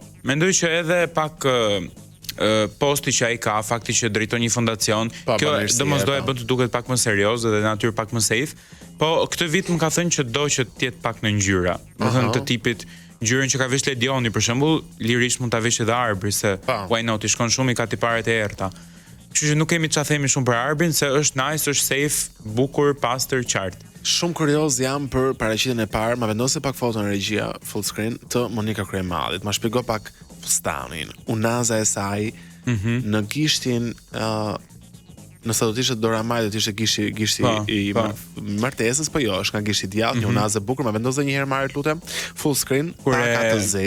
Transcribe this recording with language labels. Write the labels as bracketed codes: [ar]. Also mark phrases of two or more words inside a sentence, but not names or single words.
[sq] Mendoj që edhe pak posti që ai ka, fakti që drejton një fondacion, kjo domosdoshmë bën të duket pak më serioz dhe natyrë pak më safe. Po këtë vit më ka thënë që do që të jetë pak në ngjyra. Do thënë të tipit ngjyrën që ka vesh Ledioni për shembull, lirisht mund ta vesh edhe Arbri, se [en] why not, [sq] i shkon shumë i ka tiparet e errta. Kështu që nuk kemi çfarë themi shumë për Arbrin, se është nice, është safe, bukur, pastër, qartë. Shumë kurioz jam për paraqitjen e parë, ma vendose pak foton në regjia [en] full screen [sq] të Monika Kryemallit. Ma shpjego pak fustanin, unaza e saj në gishtin nëse do të ishte Dora Maj, do të ishte gishti i martesës, po jo, është nga gishti djallë, një unazë bukur, ma vendos një herë marrë, lutem, [en] full screen, [sq] taka të zeza.